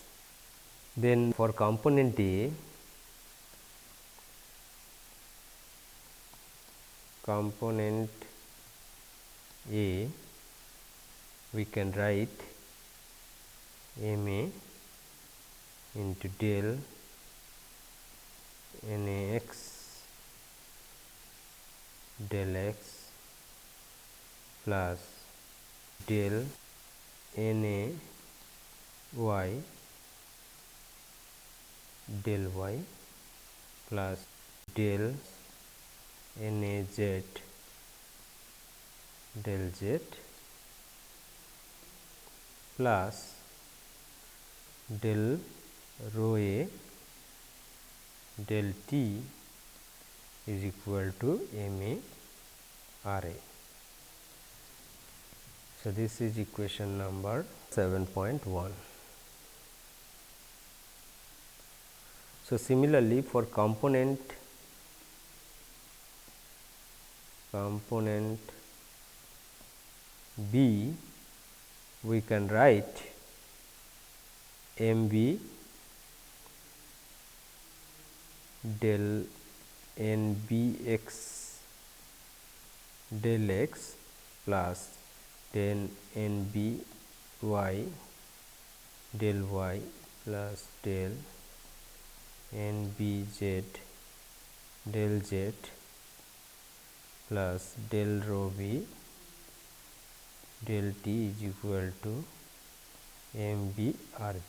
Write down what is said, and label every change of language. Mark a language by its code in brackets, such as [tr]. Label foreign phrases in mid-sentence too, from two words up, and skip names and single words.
[en] Then for component A, we can write m a into del n a x del x plus del n a y del y plus del n a z del z plus del rho a del t is equal to m a r a. So, this is equation number 7.1. So, similarly for component B, we can write m b del n b x del x plus del n b y del y plus del n b z del z plus del rho b del t is equal to m b r b.